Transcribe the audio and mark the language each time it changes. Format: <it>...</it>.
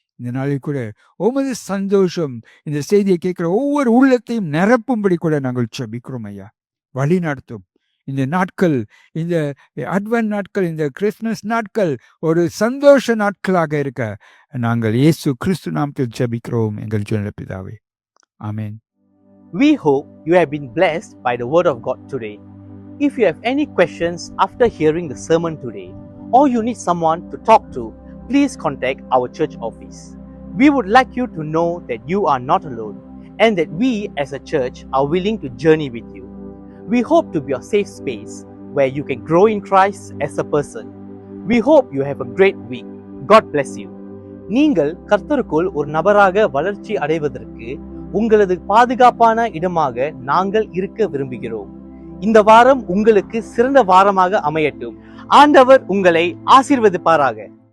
<ta>இந்த நாளில் கூட உமது சந்தோஷம் இந்த செய்தியை கேட்கிற ஒவ்வொரு உள்ளத்தையும் நிரப்பும்படி கூட நாங்கள் ஜெபிக்கிறோம். ஐயா, வழி நடத்தும். இந்த நாட்கள், இந்த அட்வென்ட் நாட்கள், இந்த கிறிஸ்துமஸ் நாட்கள் ஒரு சந்தோஷ நாட்களாக இருக்க நாங்கள் இயேசு கிறிஸ்து நாமத்தில் ஜெபிக்கிறோம் எங்கள் ஜீவனுள்ள பிதாவே. ஆமென்.</ta> <en>We hope you have been blessed by the word of God today. If you have any questions after hearing the sermon today, or you need someone to talk to, please contact our church office. We would like you to know that you are not alone and that we as a church are willing to journey with you. We hope to be a safe space where you can grow in Christ as a person. We hope you have a great week. God bless you.</en> <ta>நீங்கள் கர்த்தருக்குள் ஒரு நபராக வளர்ச்சி அடைவதற்கு உங்களது பாதுகாப்பான இடமாக நாங்கள் இருக்க விரும்புகிறோம். இந்த வாரம் உங்களுக்கு சிறந்த வாரமாக அமையட்டும். ஆண்டவர் உங்களை ஆசீர்வதிப்பாராக.</ta>